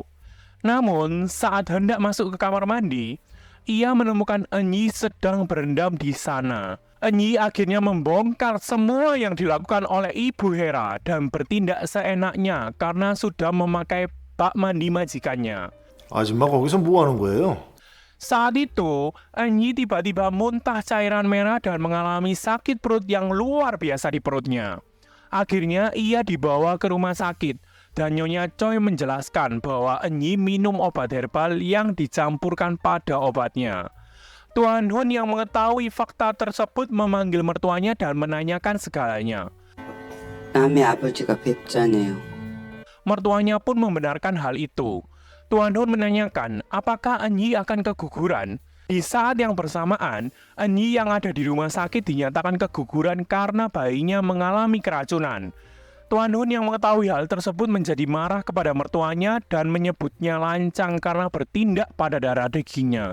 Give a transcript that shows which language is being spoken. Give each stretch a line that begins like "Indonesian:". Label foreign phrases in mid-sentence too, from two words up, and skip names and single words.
Indonesian: Namun, saat hendak masuk ke kamar mandi, ia menemukan Enyi sedang berendam di sana. Enyi akhirnya membongkar semua yang dilakukan oleh Ibu Hera dan bertindak seenaknya karena sudah memakai bak mandi majikannya.
Korean: 아줌마 거기서 뭐 하는 거예요?
Indonesian: Saat itu, Enyi tiba-tiba muntah cairan merah dan mengalami sakit perut yang luar biasa di perutnya. Akhirnya ia dibawa ke rumah sakit dan Nyonya Choi menjelaskan bahwa Enyi minum obat herbal yang dicampurkan pada obatnya. Tuan Hun yang mengetahui fakta tersebut memanggil mertuanya dan menanyakan segalanya.
Korean: 남의 아버지가 뵙자네요.
Indonesian: Mertuanya pun membenarkan hal itu. Tuan Hun menanyakan apakah Enyi akan keguguran. Di saat yang bersamaan, Enyi yang ada di rumah sakit dinyatakan keguguran karena bayinya mengalami keracunan. Tuan Hun yang mengetahui hal tersebut menjadi marah kepada mertuanya dan menyebutnya lancang karena bertindak pada darah dagingnya.